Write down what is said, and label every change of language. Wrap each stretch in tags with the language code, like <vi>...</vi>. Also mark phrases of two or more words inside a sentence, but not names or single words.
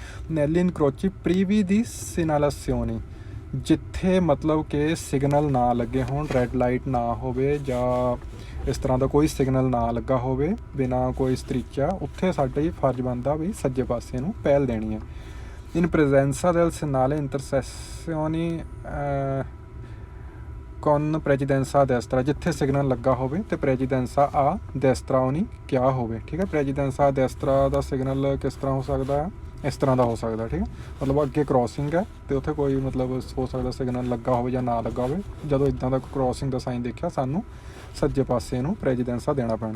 <it>negli incroci privi di segnalazione,</it> <pa>ਜਿੱਥੇ ਮਤਲਬ ਕਿ ਸਿਗਨਲ ਨਾ ਲੱਗੇ ਹੋਣ,</pa> <en>red light</en> <pa>ਨਾ ਹੋਵੇ ਜਾਂ ਇਸ ਤਰ੍ਹਾਂ ਦਾ ਕੋਈ ਸਿਗਨਲ ਨਾ ਲੱਗਾ ਹੋਵੇ, ਬਿਨਾਂ ਕੋਈ ਸਤਰੀਚਾ, ਉੱਥੇ ਸਾਡਾ ਹੀ ਫਰਜ਼ ਬਣਦਾ ਵੀ ਸੱਜੇ ਪਾਸੇ ਨੂੰ ਪਹਿਲ ਦੇਣੀ ਹੈ।</pa> <it>in presenza del segnale intersezioni con precedenza a destra,</it> <pa>ਜਿੱਥੇ ਸਿਗਨਲ ਲੱਗਾ ਹੋਵੇ ਤੇ</pa> <it>precedenza a destra</it> <pa>ਉਹਨੀ ਕਿਆ ਹੋਵੇ। ਠੀਕ ਹੈ,</pa> <it>precedenza destra</it> <pa>ਦਾ ਸਿਗਨਲ ਕਿਸ ਤਰ੍ਹਾਂ ਹੋ ਸਕਦਾ ਹੈ, ਇਸ ਤਰ੍ਹਾਂ ਦਾ ਹੋ ਸਕਦਾ। ਠੀਕ ਹੈ, ਮਤਲਬ ਅੱਗੇ ਕ੍ਰੋਸਿੰਗ ਹੈ ਅਤੇ ਉੱਥੇ ਕੋਈ ਮਤਲਬ ਹੋ ਸਕਦਾ ਸਿਗਨਲ ਲੱਗਾ ਹੋਵੇ ਜਾਂ ਨਾ ਲੱਗਾ ਹੋਵੇ। ਜਦੋਂ ਇੱਦਾਂ ਦਾ ਕ੍ਰੋਸਿੰਗ ਦਾ ਸਾਈਨ ਦੇਖਿਆ ਸਾਨੂੰ ਸੱਜੇ ਪਾਸੇ ਨੂੰ ਪ੍ਰੈਜ਼ੀਡੈਂਸਾ ਦੇਣਾ ਪੈਣਾ।</pa>